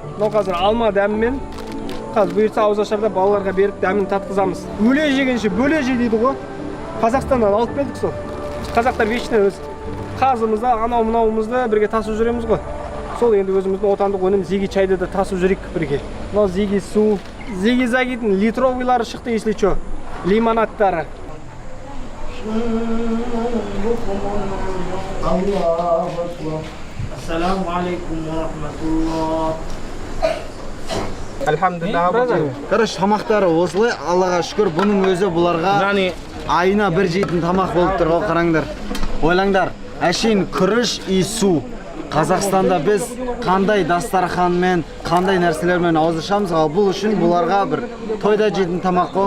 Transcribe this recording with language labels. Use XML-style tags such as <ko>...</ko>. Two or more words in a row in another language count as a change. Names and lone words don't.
<kk>Мынау қазір алма дәмімен қазір бұйыртса ауызашарда балаларға беріп дәмін татқызамыз. Өле жегенше бөле же дейді ғой. Қазақстаннан алып келдік сол. Қазақтар вечно өз қазымызды, анау-мынауымызды бірге тасып жүреміз ғой. Сол енді өзіміздің отандық өнім зиги чайды да тасып жүрек бірге. Мынау зиги су, зиги-загидің литровыйлары шықты,</kk> <ru>если что,</ru> <kk>лимонадтары.</kk> <ar>السلام عليكم ورحمة الله. الحمد لله.</ar> <kk>Короче, тамақтары осылай, Аллаға шүкір, бұның өзі бұларға айына бір жейтін тамақ болып тұр ғой, қараңдар. Ойлаңдар, әшейін күріш и су. Қазақстанда біз қандай дастарханмен, қандай нәрселермен ауызашамыз, ал бұл үшін бұларға бір тойда жейтін тамақ қой.</kk>